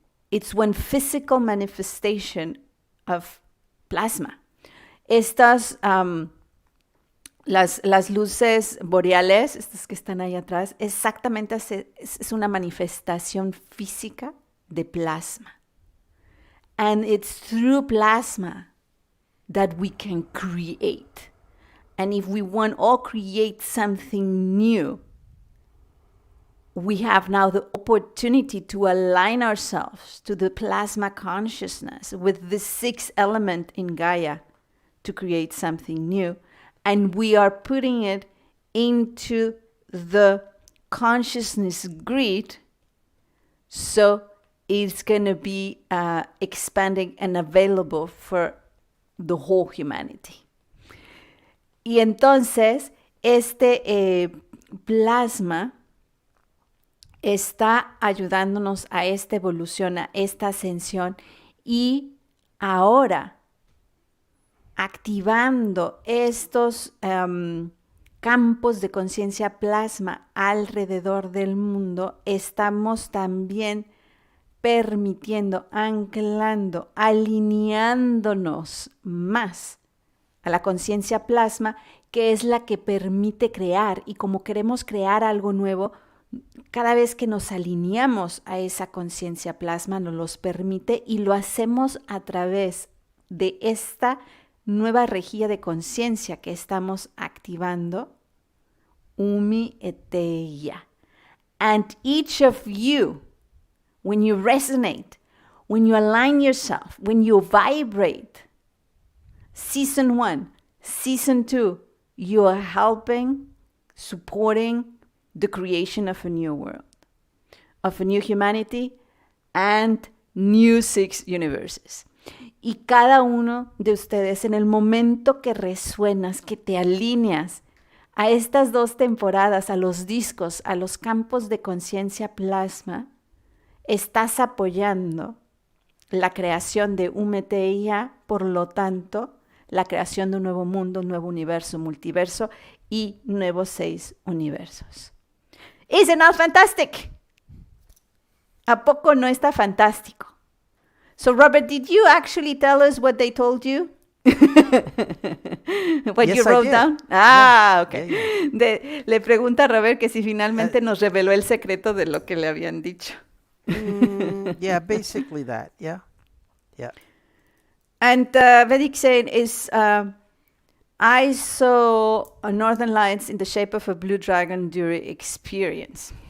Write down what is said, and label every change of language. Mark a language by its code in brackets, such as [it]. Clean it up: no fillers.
[en] It's one physical manifestation of plasma. [es] Estas, las luces boreales, estas que están ahí atrás, exactamente es una manifestación física de plasma. [en] And it's through plasma that we can create. And if we want to create something new, we have now the opportunity to align ourselves to the plasma consciousness with the 6th element in Gaia to create something new. And we are putting it into the consciousness grid, so it's going to be expanding and available for the whole humanity. [es] Y entonces, este plasma está ayudándonos a esta evolución, a esta ascensión, y ahora activando estos campos de conciencia plasma alrededor del mundo, estamos también permitiendo, anclando, alineándonos más a la conciencia plasma, que es la que permite crear, y como queremos crear algo nuevo, cada vez que nos alineamos a esa conciencia plasma nos los permite, y lo hacemos a través de esta nueva rejilla de conciencia que estamos activando, Umi Eteia. [en] And each of you, when you resonate, when you align yourself, when you vibrate, season 1, season 2, you are helping, supporting the creation of a new world, of a new humanity, and new 6 universes. [es] Y cada uno de ustedes, en el momento que resuenas, que te alineas a estas 2 temporadas, a los discos, a los campos de conciencia plasma, estás apoyando la creación de un Meteia, por lo tanto, la creación de un nuevo mundo, un nuevo universo, multiverso y nuevos 6 universos. [en] Is it not fantastic? [es] ¿A poco no está fantástico? [en] So, Robert, did you actually tell us what they told you? What Yes, you I wrote did. down? Yeah. Okay. Yeah. [es] Le pregunta a Robert que si finalmente nos reveló el secreto de lo que le habían dicho. [en] Yeah, basically that. Yeah. And Vedic saying is, I saw a northern lights in the shape of a blue dragon during experience.